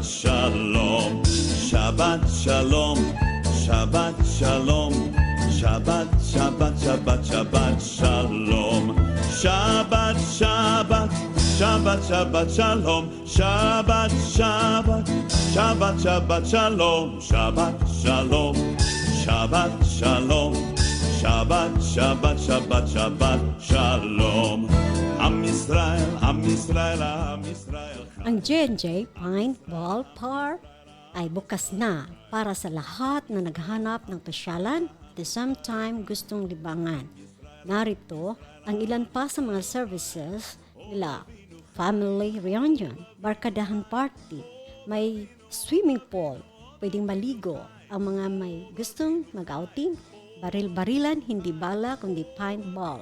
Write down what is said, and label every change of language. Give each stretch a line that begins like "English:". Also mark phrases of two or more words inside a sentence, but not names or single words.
Hebrew: שלום, שבת שלום, שבת שלום, שבת, שבת, שבת, שבת שלום, שבת, שבת, שבת, שבת שלום, שבת, שבת, שבת, שבת שלום, שבת שלום, שבת שלום. שבת, שבת, שבת, שבת, שלום. עם ישראל, עם ישראל, עם ישראל.
Filipino: Ang J&J Paintball Park ay bukas na para sa lahat na naghahanap ng pasyalan
English: at the same time
Filipino: gustong libangan. Narito ang ilan pa sa mga services nila:
English: family reunion,
Filipino: barkadahan party, may
English: swimming pool,
Filipino: pwedeng maligo, ang mga may gustong mag-outing, baril-barilan, hindi bala kundi paintball.